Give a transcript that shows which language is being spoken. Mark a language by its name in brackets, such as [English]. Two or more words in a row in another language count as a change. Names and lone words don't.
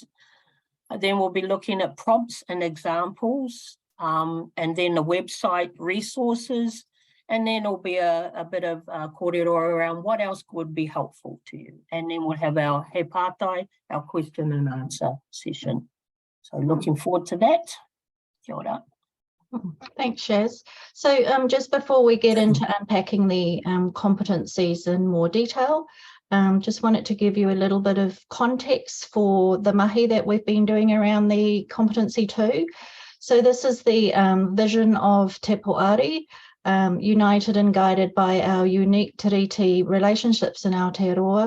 [English] Then we'll be looking at prompts and examples. And then the website resources, and then there'll be a bit of kōrero around what else would be helpful to you. And then we'll have our [Māori] he pātai, [English] our question and answer session. So looking forward to that. [Māori] Kia ora. [English] Thanks, Shaz. So just before we get into unpacking the competencies in more detail, just wanted to give you a little bit of context for the mahi that we've been doing around the competency 2. So this is the vision of Te Poari, united and guided by our unique tiriti relationships in Aotearoa.